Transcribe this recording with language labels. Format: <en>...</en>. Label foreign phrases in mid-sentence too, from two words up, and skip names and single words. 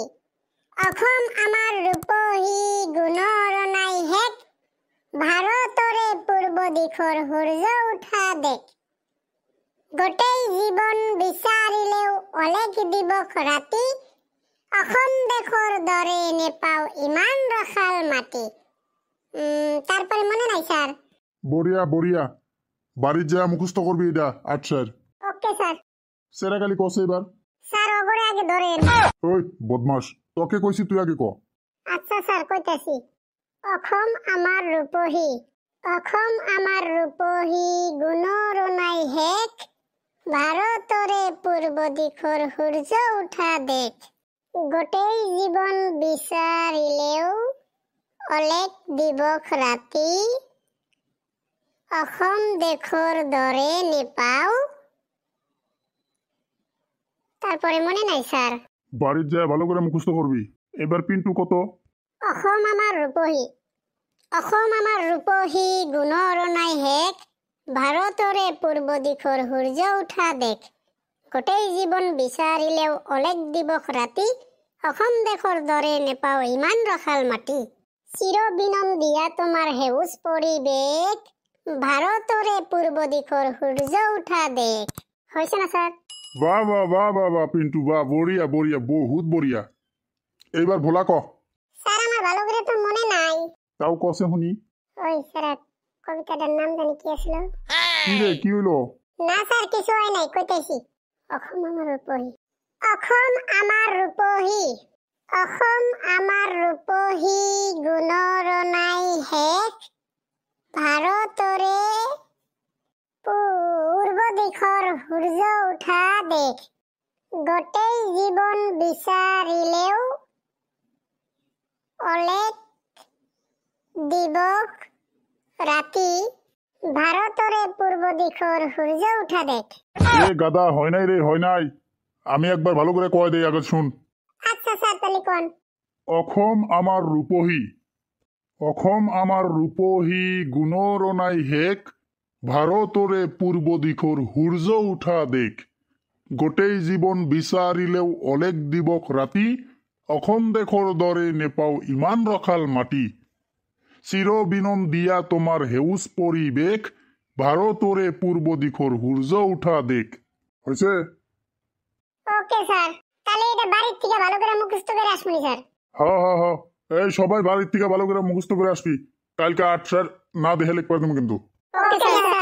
<as>অসম আমাৰ ৰূপহী গুণৰ নাই হেক, ভাৰতৰে পূৰ্ব দিশৰ সূৰ্য উঠা দেখ, গোটেই জীৱন বিচাৰিলেও অলেখ দিৱস ৰাতি, অসম দেশৰ দৰে নেপাও ইমান ৰসাল মাটি।</as> <bn>তারপরে মনে নাই স্যার?</bn> <hi>बढ़िया बढ़िया।</hi> <bn>বাড়ির যা মুখস্থ করবি এটা। আচ্ছা ওকে স্যার। সেরাকালি কছে এবার। স্যার ওগরে আগে ধরেন। ওই বদমাস, তোকে কইছি তুই আগে ক। আচ্ছা স্যার কইতাছি।</bn> <as>অসম আমাৰ ৰূপহী। অসম আমাৰ ৰূপহী গুণৰ নাই হেক, ভাৰতৰে পূৰ্ব দিশৰ সূৰ্য উঠা দেখ, গোটেই জীৱন বিচাৰিলেও অলেখ দিৱস ৰাতি, অসম দেশৰ দৰে নেপাও।</as> <bn>তারপরে মনে নাই স্যার? বাড়ির যা ভালো করে মুখস্থ করবি। এবার পিন্টু কত?</bn> <as>অসম আমাৰ ৰূপহী। অসম আমাৰ ৰূপহী গুণৰ নাই হেক, ভাৰতৰে পূৰ্ব দিশৰ সূৰ্য উঠা দেখ, গোটেই জীৱন বিচাৰিলেও অলেখ দিৱস ৰাতি, অসম দেশৰ দৰে নেপাও ইমান ৰসাল মাটি, চিৰ বিনন্দিয়া তোমাৰ সেউজ পৰিৱেশ, ভাৰতৰে পূৰ্ব দিশৰ সূৰ্য উঠা দেখ।</as> <bn>হৈছে না স্যার? বাহ বাহ বাহ বাহ বাহ পিন্টু বাহ,</bn> <hi>बढ़िया बढ़िया, बहुत बढ़िया।</hi> <bn>এইবার ভোলা ক। স্যার আমার ভালো করে তো মনে নাই। তাও কছে শুনি। ওই স্যার কবিতাটার নাম জানি কি আসল? কি রে কি হইলো? না স্যার কিছু হয় নাই, কইতেছি।</bn> <as>অসম আমার রূপহী। অসম আমার রূপহী। অসম আমার রূপহী গুণৰ নাই হেক, ভাৰতৰে পূৰ্ব দিশৰ সূৰ্য উঠা দেখ, গোটেই জীৱন বিচাৰিলেও অলেখ দিৱস ৰাতি, ভাৰতৰে পূর্ব দিশৰ সূর্য উঠা দেখ।</as> <bn>এ গাদা হয় নাই রে, হয় নাই। আমি একবার ভালো করে কয় দেই আগে শুন। আচ্ছা স্যার তাহলে কোন?</bn> <as>অসম আমার রূপহী। অসম আমার রূপহী গুণৰ নাই হেক, ভাৰতৰে পূৰ্ব দিশৰ সূৰ্য উঠা দেখ, গোটেই জীৱন বিচাৰিলেও অলেখ দিৱস ৰাতি, অসম দেশৰ দৰে নেপাও ইমান ৰসাল মাটি, চিৰ বিনন্দিয়া তোমাৰ সেউজ পৰিৱেশ, ভাৰতৰে পূৰ্ব দিশৰ সূৰ্য উঠা দেখ।</as> <bn>হয়েছে? ওকে স্যার, তাহলে এটা বাড়ির থেকে ভালো করে মুখস্থ করে আসবনি স্যার। হা হা হা, এই সবাই বাড়ির থেকে ভালো করে মুখস্থ করে আসবি। কালকে 8টার না দেখে লিখতে পারতাম কিন্তু। ওকে স্যার।</bn>